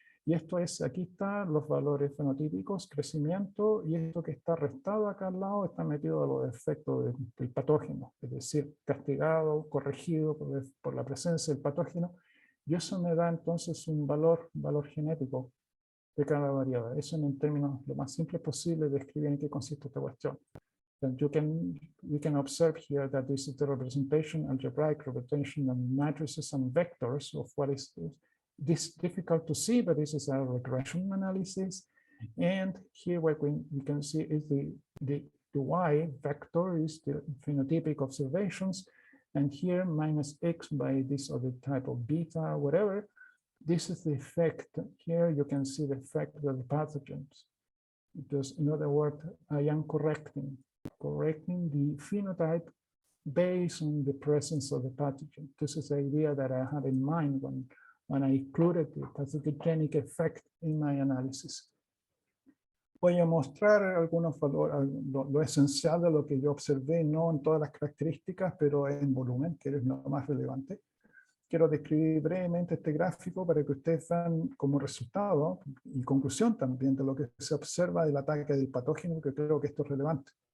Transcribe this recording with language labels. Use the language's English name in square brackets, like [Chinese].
[Spanish] Y esto es, aquí están los valores fenotípicos, crecimiento, y esto que está restado acá al lado está metido a los efectos del patógeno, es decir, castigado, corregido por la presencia del patógeno, y eso me da entonces un valor genético de cada variable. Eso en términos lo más simple posible de describir en qué consiste esta cuestión. [English] And we can observe here that this is the representation, algebraic representation of matrices and vectors of what is this difficult to see, but this is a regression analysis. And here what we can see is the Y vector is the phenotypic observations. And here minus X by this other type of beta, whatever. This is the effect. Here you can see the effect of the pathogens. Because in other words, I am correcting the phenotype based on the presence of the pathogen. This is the idea that I had in mind when I included the pathogenic effect in my analysis. [Spanish] Voy a mostrar algunos valores, lo esencial de lo que yo observé, no en todas las características, pero en volumen, que es lo más relevante. Quiero describir brevemente este gráfico para que ustedes vean como resultado y conclusión también de lo que se observa del ataque del patógeno, que creo que esto es relevante.